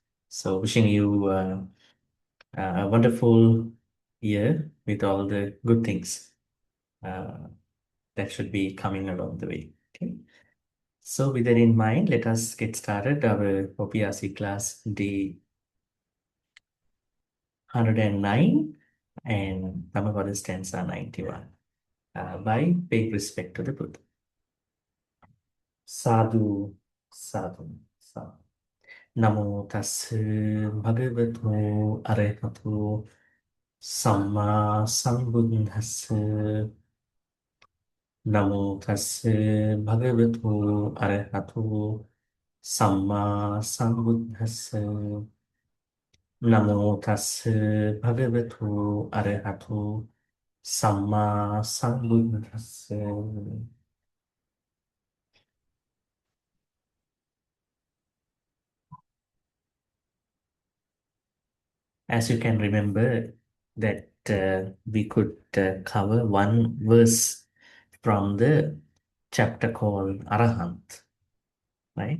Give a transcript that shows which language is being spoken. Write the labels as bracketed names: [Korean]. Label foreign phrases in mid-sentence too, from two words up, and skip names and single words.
[English] So, wishing you a wonderful year with all the good things uh, that should be coming along the way. Okay. So, with that in mind, let us get started our OPRC class day 109 and Dhammapada stanza 91 by paying respect to the Buddha. [Pali] Sadhu, sadhu, sadhu. Namo tassa bhagavato arahato samma sambuddhassa. Namo tassa bhagavato arahato samma sambuddhassa. Namo tassa bhagavato arahato Samma Sambuddhassa. [English] As you can remember, that we could cover one verse from the chapter called Arahant, right?